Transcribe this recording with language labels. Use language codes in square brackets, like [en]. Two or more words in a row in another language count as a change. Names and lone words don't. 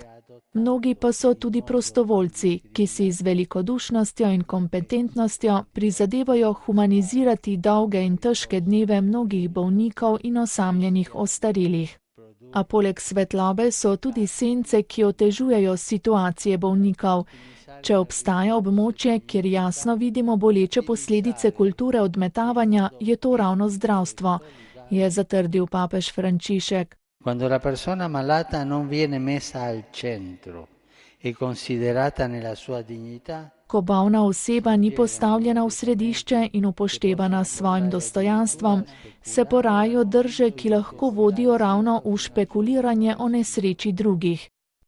[sl] Mnogi pa so tudi prostovoljci, ki si z velikodušnostjo in kompetentnostjo prizadevajo humanizirati dolge in težke dneve mnogih bolnikov in osamljenih ostarelih. A poleg svetlobe so tudi sence, ki otežujejo situacije bolnikov. Če obstaja območje, kjer jasno vidimo boleče posledice kulture odmetavanja, je to ravno zdravstvo, je zatrdil papež Frančišek. [it] Quando la persona malata non viene messa al centro e considerata nella sua dignità, [sl] Ko bolna oseba ni postavljena v središče in upoštevana s svojim dostojanstvom, se porajajo drže, ki lahko vodijo ravno v špekuliranje o nesreči drugih.